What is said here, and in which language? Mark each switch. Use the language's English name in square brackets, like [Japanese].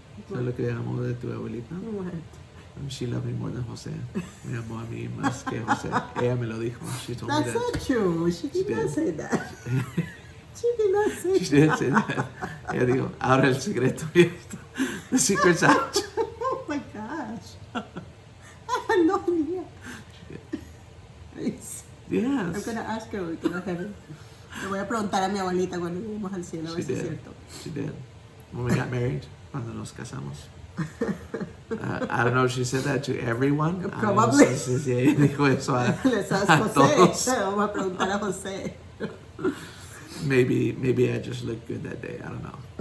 [Spanish] ¿Sabes lo que amo de tu abuelita? [English] She loved me more than Jose. [Spanish] Me amó a mí más que Jose. Ella me lo dijo. [English] She told me that. That's not true. She did not say that. She did not say She didn't say that. [Spanish] Ella dijo, ahora el secreto. [English] The secret's out. Oh my gosh. I had no idea. Yes. I'm going to ask her when we go to heaven. [Spanish] Le voy a preguntar a mi abuelita cuando lleguemos al cielo, a ver si es cierto. [English] She did. When we got married, [Spanish] cuando nos casamos. [English] I don't know if she said that to everyone. Probably. [Spanish] No sé si ella dijo eso a José. todos. Vamos a preguntar a José. [English] Maybe I just looked good that day. I don't know.